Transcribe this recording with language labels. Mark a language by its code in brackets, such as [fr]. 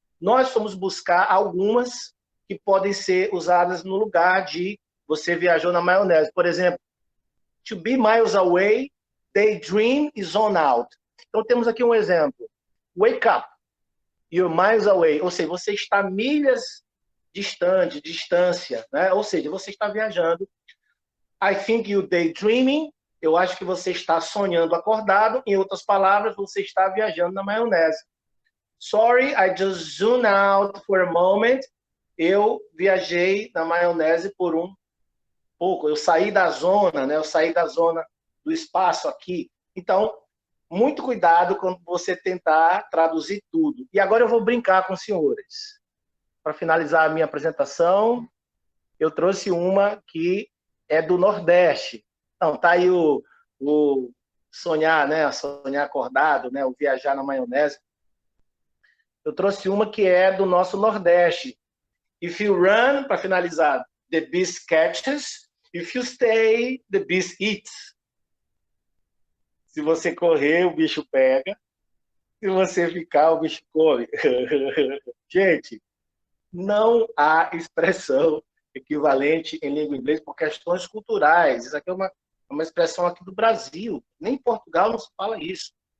[pt] Nós fomos buscar algumas que podem ser usadas no lugar de você viajou na maionese. Por exemplo, [en] to be miles away, daydream is on out. [pt] Então, temos aqui um exemplo. [en] Wake up, you're miles away. [pt] Ou seja, você está milhas distante, distância, né? Ou seja, você está viajando. [en] I think you're daydreaming. [pt] Eu acho que você está sonhando acordado. Em outras palavras, você está viajando na maionese. [en] Sorry, I just zoomed out for a moment. [pt] Eu viajei na maionese por um pouco. Eu saí da zona, né? Eu saí da zona do espaço aqui. Então, muito cuidado quando você tentar traduzir tudo. E agora eu vou brincar com os senhores. Para finalizar a minha apresentação, eu trouxe uma que é do Nordeste. Então, tá aí o sonhar, né? Sonhar acordado, né? O viajar na maionese. Eu trouxe uma que é do nosso Nordeste. [en] If you run, [pt] para finalizar, [en] the beast catches. If you stay, the beast eats. [pt] Se você correr, o bicho pega. Se você ficar, o bicho come. Gente, não há expressão equivalente em língua inglesa por questões culturais. Isso aqui é uma expressão aqui do Brasil. Nem em Portugal não se fala isso.